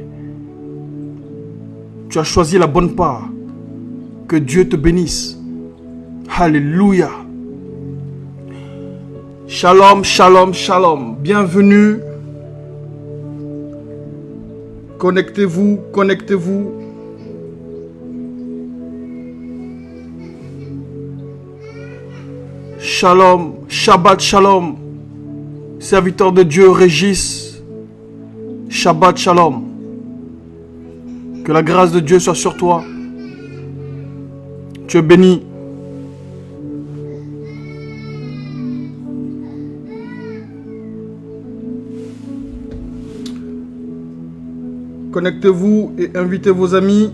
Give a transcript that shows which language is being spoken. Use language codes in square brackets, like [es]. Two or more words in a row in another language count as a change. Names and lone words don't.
[fr] Tu as choisi la bonne part. Que Dieu te bénisse. Alléluia. [he] שלום, שלום, שלום. [fr] Bienvenue. Connectez-vous, connectez-vous. [he] שלום, שבת שלום. [fr] Serviteur de Dieu, Régis. [he] שבת שלום. [fr] Que la grâce de Dieu soit sur toi. Tu es béni. Connectez-vous et invitez vos amis.